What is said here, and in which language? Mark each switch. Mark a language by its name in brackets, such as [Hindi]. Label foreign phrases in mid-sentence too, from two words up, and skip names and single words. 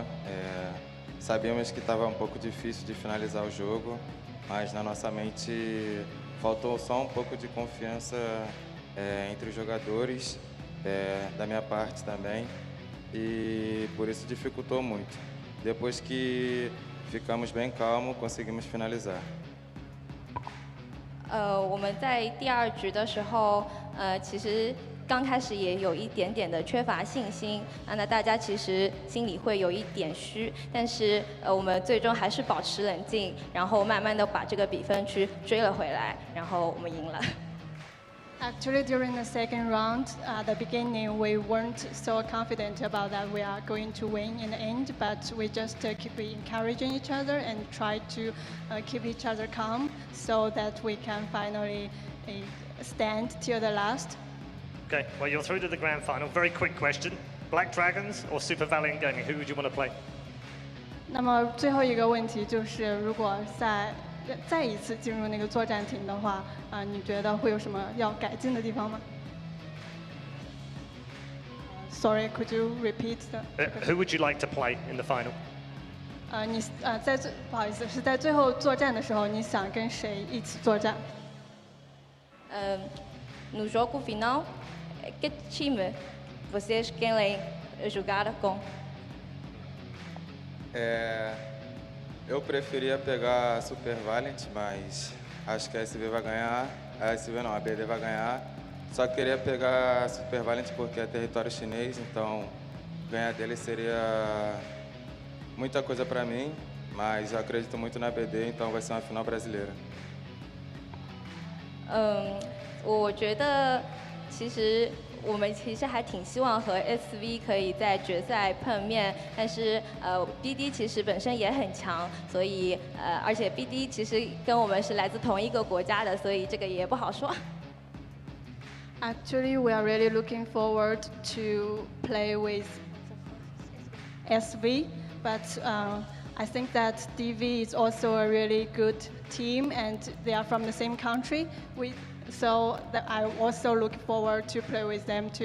[Portuguese] Sabíamos que estava um pouco difícil de finalizar o jogo, mas na nossa mente faltou só um pouco de confiança entre os jogadores, da minha parte também, e por isso dificultou muito. Depois que ficamos bem calmos, conseguimos finalizar. [Chinese] 我们在第二局的时候，其实刚开始也有一点点的缺乏信心，那大家其实心里会有一点虚，但是我们最终还是保持冷静，然后慢慢的把这个比分去追了回来，然后我们赢了。 [English] Actually, during the second round, at the beginning, we weren't so confident about that we are going to win in the end, but we just keep encouraging each other and try to keep each other calm so that we can finally stand till the last. Okay, well, you're through to the grand final. Very quick question. Black Dragons or Super Valiant Gaming? Who would you want to play? [Chinese] 那么最后一个问题就是，如果再一次进入那个作战庭的话，你觉得会有什么要改进的地方吗 ？ [English] Sorry, could you repeat Who would you like to play in the final? [Chinese] 不好意思，是在最后作战的时候，你想跟谁一起作战 [Portuguese] ？No jogo final, que time vocês querem jogar com? Eu preferia pegar a Super Valiant, mas acho que a SV vai ganhar. A SV não, a BD vai ganhar. Só queria pegar a Super Valiant porque é território chinês, então ganhar dele seria muita coisa para mim, mas eu acredito muito na BD, então vai ser uma final brasileira. [Chinese] 我觉得我们其实还挺希望和 SV 可以在决赛碰面，但是BD 其实本身也很强，所以而且 BD 其实跟我们是来自同一个国家的，所以这个也不好说。 [English] Actually, we are really looking forward to play with SV, but I think that DV is also a really good team, and they are from the same country. So I also look forward to play with them too.